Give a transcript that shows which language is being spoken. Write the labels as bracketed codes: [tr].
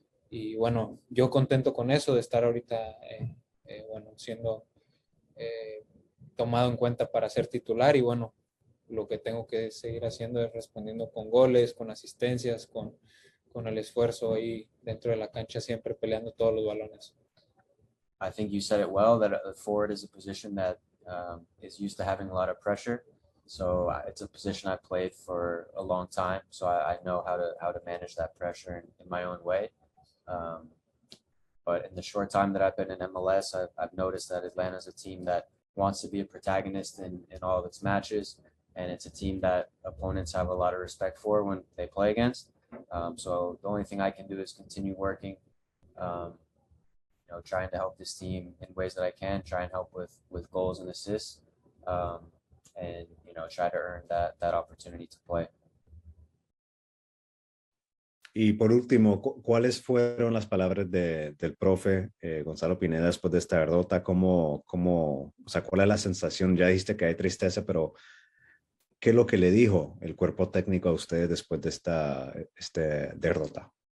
[es] Y bueno, yo contento con eso de estar ahorita, bueno, siendo tomado en cuenta para ser titular y bueno, lo que tengo que seguir haciendo es respondiendo con goles, con asistencias, con el esfuerzo ahí dentro de la cancha, siempre peleando todos los balones. [en] I think you said it well, that a forward is a position that is used to having a lot of pressure. So it's a position I played for a long time. So I know how to manage that pressure in my own way. But in the short time that I've been in MLS, I've noticed that Atlanta is a team that wants to be a protagonist in all of its matches. And it's a team that opponents have a lot of respect for when they play against. So the only thing I can do is continue working, you know, trying to help this team in ways that I can, try and help with goals and assists. and try to earn that opportunity to play. [es] Y por último, ¿cuáles fueron las palabras del profe Gonzalo Pineda después de esta derrota? O sea, ¿cuál es la sensación? Ya dijiste que hay tristeza, pero ¿qué es lo que le dijo el cuerpo técnico a ustedes después de esta derrota?